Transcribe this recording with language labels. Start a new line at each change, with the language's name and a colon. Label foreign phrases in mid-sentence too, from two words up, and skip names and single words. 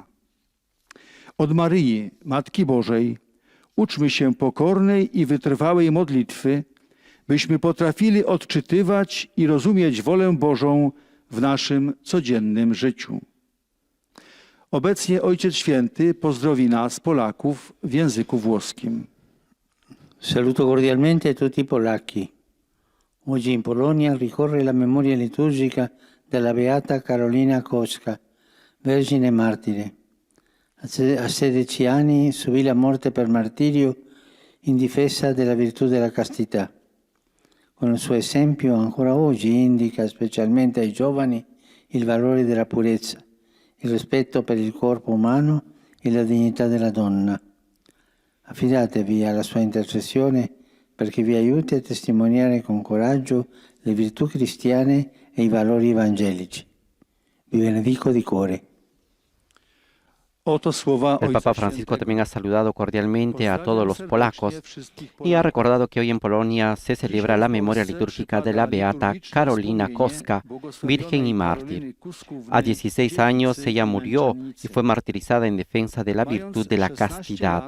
Polish: Od Maryi, Matki Bożej, uczmy się pokornej i wytrwałej modlitwy, byśmy potrafili odczytywać i rozumieć wolę Bożą w naszym codziennym życiu. Obecnie Ojciec Święty pozdrowi nas, Polaków, w języku włoskim.
Italian: Saluto cordialmente tutti i polacchi. Oggi in Polonia ricorre la memoria liturgica della Beata Karolina Kocka, Vergine Martire. A 16 anni subì la morte per martirio in difesa della virtù della castità. Con il suo esempio ancora oggi indica specialmente ai giovani il valore della purezza, il rispetto per il corpo umano e la dignità della donna. Affidatevi alla sua intercessione perché vi aiuti a testimoniare con coraggio le virtù cristiane e i valori evangelici. Vi benedico di cuore.
Spanish: El Papa Francisco también ha saludado cordialmente a todos los polacos y ha recordado que hoy en Polonia se celebra la memoria litúrgica de la Beata Karolina Kocka, virgen y mártir. A 16 años ella murió y fue martirizada en defensa de la virtud de la castidad.